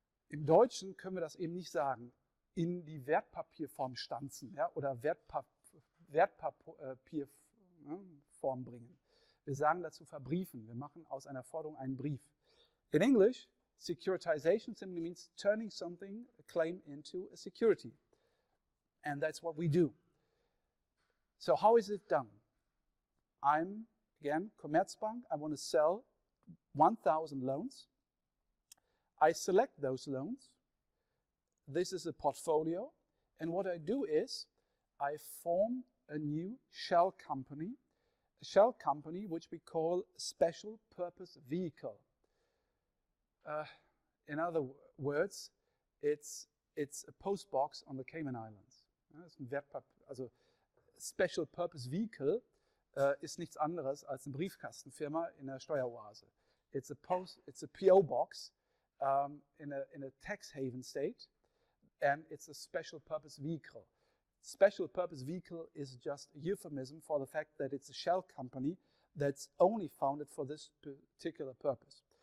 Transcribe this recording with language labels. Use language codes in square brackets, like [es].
[de] Im Deutschen können wir das eben nicht sagen, in die Wertpapierform stanzen, ja, oder Wertpapierform bringen. Wir sagen dazu verbriefen. Wir machen aus einer Forderung einen Brief. [en] In English, securitization simply means turning something, a claim, into a security. And that's what we do. So how is it done? I'm, again, Commerzbank. I want to sell 1,000 loans. I select those loans. This is a portfolio. And what I do is I form a new shell company. A shell company which we call special purpose vehicle. In other words, it's a post box on the Cayman Islands. It's [de] ein also Special Purpose Vehicle ist nichts anderes als eine Briefkastenfirma in der Steueroase. [en] It's a PO box in a tax haven state, and it's a special purpose vehicle. Special purpose vehicle is just a euphemism for the fact that it's a shell company that's only founded for this particular purpose.